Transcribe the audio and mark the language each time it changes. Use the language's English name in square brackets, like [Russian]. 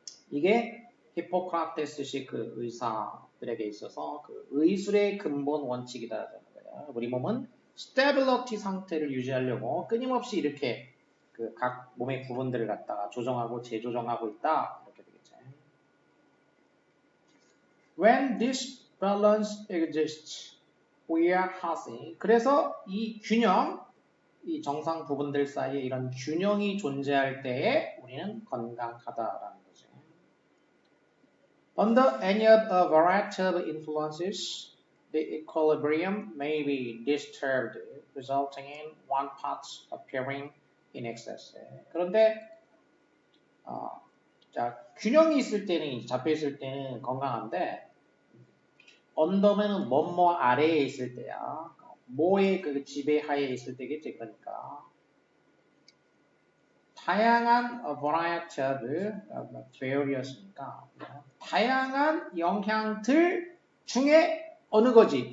[Korean] 이게 히포크라테스식 그 의사들에게 있어서 그 의술의 근본 원칙이다라는 거야. 우리 몸은 스테빌리티 상태를 유지하려고 끊임없이 이렇게 그 각 몸의 부분들을 갖다가 조정하고 재조정하고 있다. 이렇게 되겠죠. [English] When this balance exists, we are healthy. [Korean] 그래서 이 균형, 이 정상 부분들 사이에 이런 균형이 존재할 때에 우리는 건강하다라는 거죠. [English] Under any of a variety of influences, the equilibrium may be disturbed, resulting in one part appearing in excess. [Korean] 그런데 자, 균형이 있을 때는 잡혀 있을 때는 건강한데 언더면은 뭐뭐 아래에 있을 때야. 뭐의 그 지배하에 있을 때겠지. 그러니까 다양한 variety of various니까 다양한 영향들 중에 어느 거지?